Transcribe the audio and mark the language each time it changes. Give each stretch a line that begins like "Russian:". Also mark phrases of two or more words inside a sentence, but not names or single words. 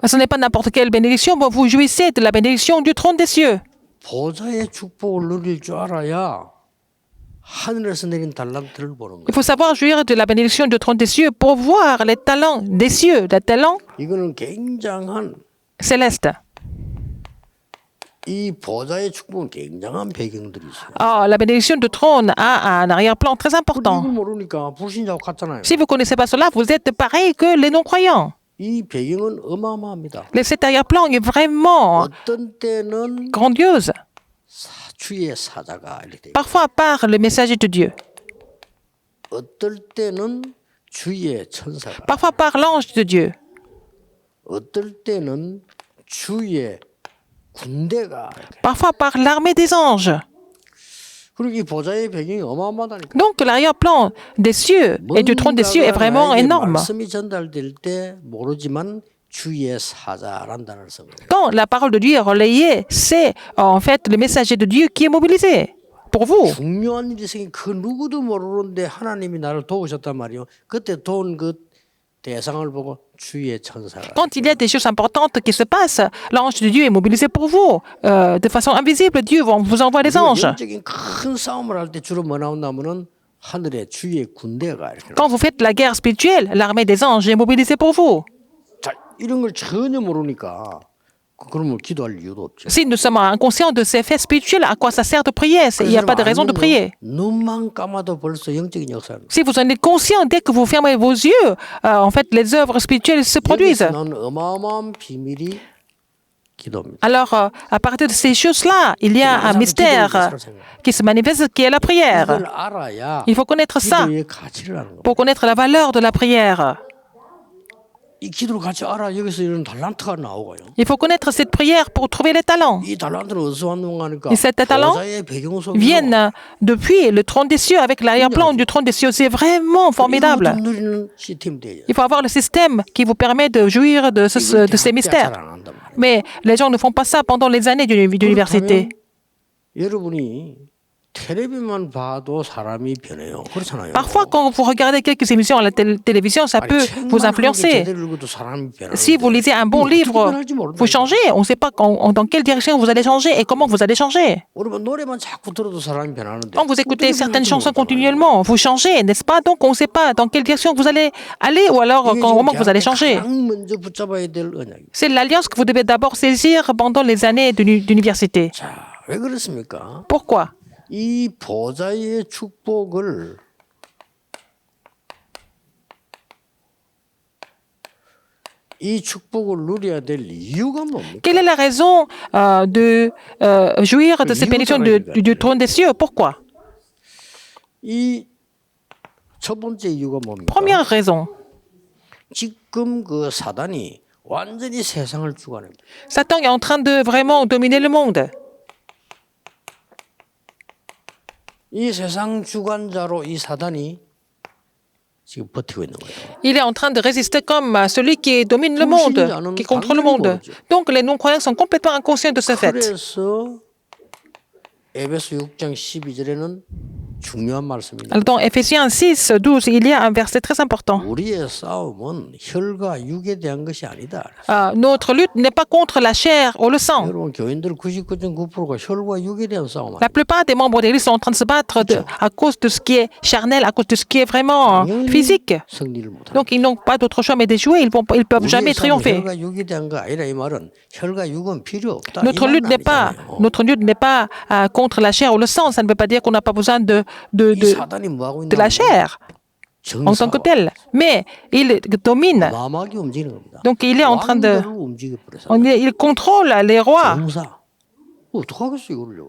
French: Ce n'est pas n'importe quelle bénédiction, mais vous jouissez de la bénédiction du trône des cieux.
Korean: 보좌의 축복을 누릴 줄 알아야 하늘에서 내린 달란트를 보는
French: Il
Korean: 거예요.
French: faut savoir jouir de la bénédiction du trône des cieux pour voir les talents des cieux, les talents
Korean: 이거는 굉장한
French: célestes.
Korean: 이 보좌의 축복은 굉장한 배경들이 있어요.
French: Ah, la bénédiction du trône a un arrière-plan très
Korean: 이걸
French: important.
Korean: 모르니까 불신자하고 같잖아요.
French: Si vous ne connaissez pas cela, vous êtes pareil que les non-croyants.
Korean: 이 배경은 어마어마합니다.
French: Cet arrière-plan est vraiment
Korean: 어떤 때는
French: grandiose.
Korean: 주의 사자가 이렇게 돼요.
French: Parfois par le messager de Dieu,
Korean: 어떨 때는 주의 천사가,
French: parfois par l'ange de Dieu,
Korean: 어떨 때는 주의 군대가 이렇게.
French: parfois par l'armée des anges.
Korean: 그리고 이 보좌의 배경이 어마어마하다니까.
French: Donc l'arrière-plan des cieux et du trône des cieux est vraiment
Korean: 나에게
French: énorme.
Korean: 말씀이 전달될 때 모르지만 주의 사자란 단어를 쓴 거예요.
French: Quand la parole de Dieu est relayée, c'est en fait le messager de Dieu qui est mobilisé pour vous.
Korean: 중요한 일이 생긴 그 누구도 모르는데 하나님이 나를 도우셨단 말이에요. 그때 도운 그 대상을 보고 주의 천사가.
French: Quand il y a des choses importantes qui se passent, l'ange de Dieu est mobilisé pour vous. De façon invisible, Dieu vous envoie des anges.
Korean: 영적인 큰 싸움을 할 때 주로 뭐 나온다면은 하늘에 주의 군대가 이렇게.
French: Quand vous faites la guerre spirituelle, l'armée des anges est mobilisée pour vous.
Korean: 자, 이런 걸 전혀 모르니까 그러면 기도할 이유도 없죠.
French: Si nous sommes inconscients de ces faits spirituels, à quoi ça sert de prier? Il n'y a pas de raison de prier.
Korean: 눈만 감아도 벌써 영적인 역사는.
French: Si vous en êtes conscient, dès que vous fermez vos yeux, en fait, les œuvres spirituelles se produisent.
Korean: 여기서 나온 어마어마한 비밀이 기도입니다.
French: Alors, à partir de ces choses-là, il y a un mystère qui se manifeste, qui est la prière.
Korean: 이걸 알아야
French: Il faut connaître ça
Korean: 기도의 가치를 아는 겁니다.
French: pour connaître la valeur de la prière.
Korean: 이 기도를 같이 알아 여기서 이런 달란트가 나오고요.
French: Il faut connaître cette prière pour trouver les talents.
Korean: 이 달란트는 어디서 왔는가 하니까
French: Et ces talents
Korean: 보좌의 배경 속에서
French: viennent depuis le trône des cieux, avec l'arrière-plan du trône des cieux. C'est vraiment formidable.
Korean: 이것도 누리는 시스템이 돼요.
French: Il faut avoir le système qui vous permet de jouir de ces mystères.
Korean: 잘 안 한단 말이에요.
French: Mais les gens ne font pas ça pendant les années d'université.
Korean: 그렇다면 여러분이 텔레비만 봐도 사람이 변해요. 그렇잖아요.
French: Parfois, quand vous regardez quelques émissions à la télévision, ça peut vous influencer. Si vous lisez un bon livre, vous changez. On ne sait pas dans quelle direction vous allez changer et comment vous allez changer. Quand vous écoutez certaines chansons continuellement, vous changez, n'est-ce pas? Donc, on ne sait pas dans quelle direction vous allez aller ou alors au moment que vous allez changer. C'est l'alliance que vous devez d'abord saisir pendant les années d'université.
Korean: 왜 그렇습니까?
French: Pourquoi?
Korean: 이 보좌의 축복을 이 축복을 누려야 될 이유가 뭡니까?
French: Quelle est la raison de jouir de cette bénédiction du trône des cieux? Pourquoi?
Korean: 이 첫 번째 이유가 뭡니까?
French: Première raison.
Korean: 지금 그 사단이 완전히 세상을 주관합니다.
French: Satan est en train de vraiment dominer le monde.
Korean: 이 세상 주관자로 이 사단이 지금 버티고 있는 거예요.
French: Il est en train de résister comme celui qui domine le monde, qui contrôle le monde. Donc les non-croyants sont complètement inconscients de ce fait.
Korean: 그래서 에베소 6장 12절에는 중요한 말씀입니다.
French: Alors, dans Éphésiens 6, 12, il y a un verset très important.
Korean: 우리의 싸움은 혈과 육에 대한 것이 아니다.
French: Notre lutte n'est pas contre la chair ou le sang.
Korean: 여러분 교인들 99.9%가 혈과 육에 대한 싸움
French: La
Korean: 아니에요.
French: plupart des membres d'Église sont en train de se battre à cause de ce qui est charnel, à cause de ce qui est vraiment physique.
Korean: 승리를 못합니다.
French: Donc, ils n'ont pas d'autre choix mais d'échouer. Ils ne peuvent jamais triompher.
Korean: 혈과 육에 대한 거 아니라 이 말은 혈과 육은 필요 없다.
French: Notre lutte n'est pas contre la chair ou le sang. Ça ne veut pas dire qu'on n'a pas besoin de
Korean: 사단이 뭐 하고
French: de la chair en tant que telle. Mais il domine.
Korean: 마막이 움직이는 겁니다.
French: Donc, il est en train de...
Korean: 왕들을 움직여버려서
French: Il contrôle les rois.
Korean: 정사. 어떡하겠어 이걸요.